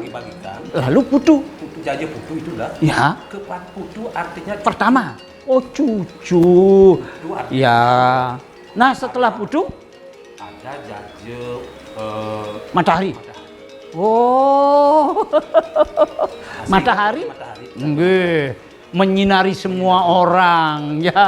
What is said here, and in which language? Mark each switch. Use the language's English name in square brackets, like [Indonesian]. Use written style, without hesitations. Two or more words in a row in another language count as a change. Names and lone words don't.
[Indonesian] Bagi-bagikan. lalu putu Jaja putu itulah. ya Kepan putu artinya pertama cucu ya. Nah setelah putu ada jaja matahari. Oh matahari nggih menyinari semua orang ya.